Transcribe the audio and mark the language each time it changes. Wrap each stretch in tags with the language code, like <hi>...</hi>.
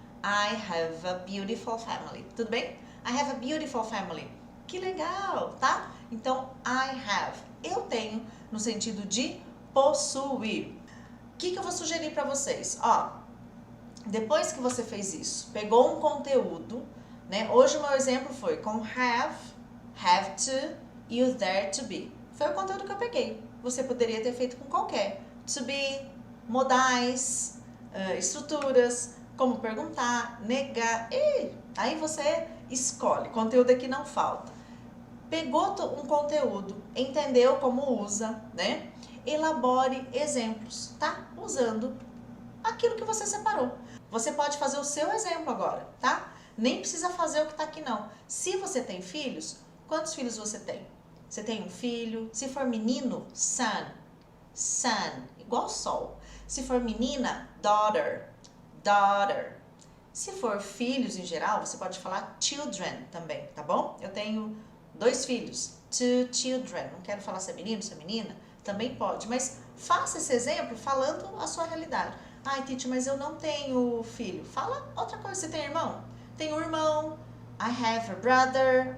<en>I have a beautiful family.</en> <pt>Tudo bem?</pt> <en>I have a beautiful family.</en> <pt>Que legal, tá? Então, I have. Eu tenho no sentido de possuir. O que eu vou sugerir para vocês? Ó, depois que você fez isso, pegou um conteúdo, né? Hoje o meu exemplo foi com have to e o there to be. Foi o conteúdo que eu peguei. Você poderia ter feito com qualquer. To be, modais, estruturas, como perguntar, negar. E aí você escolhe. Conteúdo aqui não falta. Pegou um conteúdo, entendeu como usa, né? Elabore exemplos, tá? Usando aquilo que você separou. Você pode fazer o seu exemplo agora, tá? Nem precisa fazer o que tá aqui não. Se você tem filhos, quantos filhos você tem? Você tem um filho? Se for menino, son, sun, igual sol. Se for menina, daughter, daughter. Se for filhos em geral, você pode falar children também, tá bom? Eu tenho 2 filhos, 2 children. Não quero falar se é menino, se é menina, também pode. Mas faça esse exemplo falando a sua realidade. Ai, Titi, mas eu não tenho filho. Fala outra coisa. Você tem irmão? Tenho um irmão.</pt> <en>I have a brother.</en>